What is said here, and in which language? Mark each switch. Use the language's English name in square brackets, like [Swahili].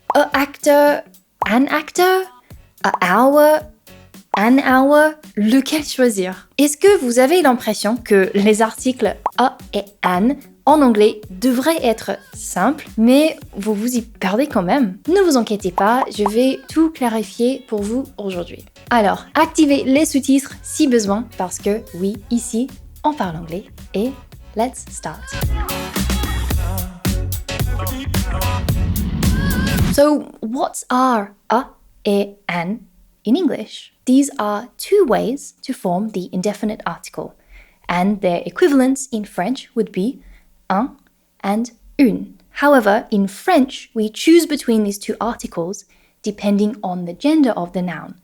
[English] a actor, an actor, a hour, an hour, [French] lequel choisir? Est-ce que vous avez l'impression que les articles a et an en anglais devraient être simples, mais vous vous y perdez quand même? Ne vous inquiétez pas, je vais tout clarifier pour vous aujourd'hui. Alors, activez les sous-titres si besoin, parce que oui, ici, on parle anglais, et [English] let's start. So, what are a et an in English? These are two ways to form the indefinite article, and their equivalents in French would be un and une. However, in French, we choose between these two articles depending on the gender of the noun.